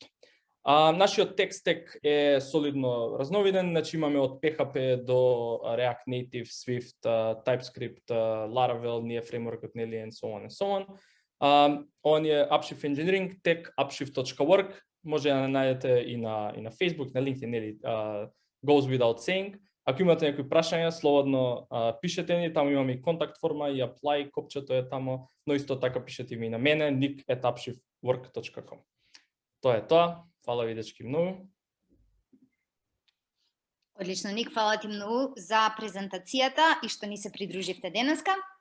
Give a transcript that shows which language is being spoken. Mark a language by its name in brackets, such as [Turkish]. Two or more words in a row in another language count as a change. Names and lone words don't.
[Macedonian] Нашиот [English] tech stack [Macedonian] е солидно разновиден, значи имаме од PHP до React Native, Swift, TypeScript, Laravel, ние фреймворкот нели [English] and so on. [Macedonian] Он е Upshift Engineering, tech upshift.org, може да најдете и на Facebook, на LinkedIn, нели [English] goes without saying. [Macedonian] Ако имате некои прашања, слободно пишете ни, таму имаме и контакт форма и apply, копчето е таму, но исто така пишете ми на мене, nick@upshiftwork.com. Тоа е тоа. Фала ви дечки многу. Одлично, Ник, фала ти многу за презентацијата и што ни се придруживте денеска.